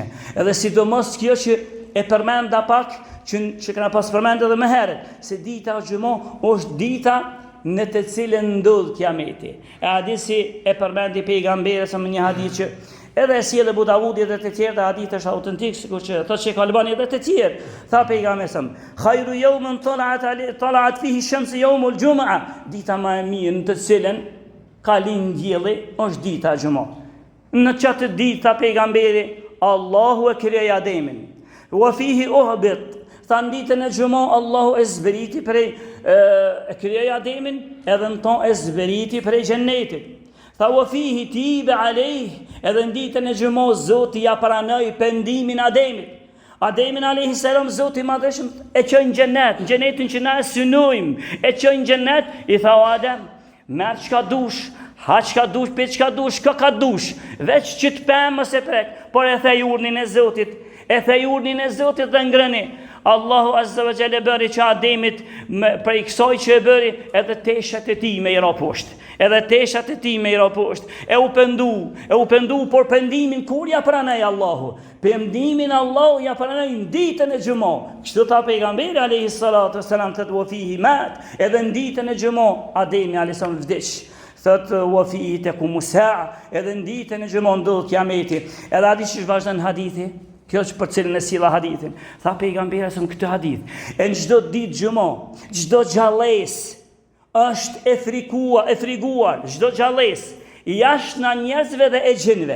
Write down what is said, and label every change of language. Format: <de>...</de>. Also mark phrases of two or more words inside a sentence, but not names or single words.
<sq>Edhe sidomos kjo që e përmenda pak, që këna pas përmenda edhe më herët, se dita e gjuma është dita në të cilën ndodh kiameti. E hadisi e përmendi pejgamberi sa më një hadith që edhe e sjellë Abu Davudi dhe të tjerë, hadith është autentik, sikur që thotë Sheikh Albani dhe të tjerë. Tha pejgamberi sa</sq> <ar>خير يوم طلعت فيه الشمس يوم الجمعة,</ar> <sq>dita më e mirë në të cilën ka lind dielli është dita e gjuma. Në çatë ditë tha pejgamberi, Allahu e krijoi Ademin.</sq> <ar>وفيه أهبط.</ar> <sq>Tha në ditën e gjuma Allahu e zberiti prej e krijoi Ademin, edhe në ton e zberiti prej xhennetit.</sq> <ar>Tha وفيه تيب عليه,</ar> <sq>edhe në ditën e gjuma Zoti ja pranoi pendimin Ademit. Ademin</sq> <ar>عليه السلام</ar> <sq>Zoti madhëshëm e çoi në xhenetin që na e synojmë, e çoi në xhenet, I tha o Adem, merr çka dush, ha çka dush, pe çka dush, ka dush, veç që të pemë mos e prek, por e thej urdhnin e Zotit. E thej urdhnin e Zotit dhe ngrëni. Allahu</sq> <ar>عز وجل</ar> <sq>bëri që Ademit prej kësaj që e bëri, edhe teshat e tij me i ra poshtë. Edhe teshat e tij me i ra poshtë. E u pendu, por pendimin kur ja pranoi Allahu? Pendimin Allahu ja pranoi në ditën e xhumo. Kështu tha pejgamberi</sq> <ar>عليه الصلاة والسلام</ar> <sq>te</sq> <ar>وفيه مات.</ar> <sq>Edhe në ditën e xhumo Ademi</sq> <ar>عليه السلام</ar> <sq>vdiq.</sq> <ar>Thot وفيه تقوم الساعة.</ar> <sq>Edhe në ditën e xhumo ndodh kiameti. Edhe a di ç'ish vazhdon hadithi? Kjo është për cilën e silla hadithin. Tha pejgamberi se këtë hadith. E në çdo ditë xhumo, çdo xhalles është e friguar, çdo xhalles jashtë nga njerëzve dhe e gjinëve.</sq>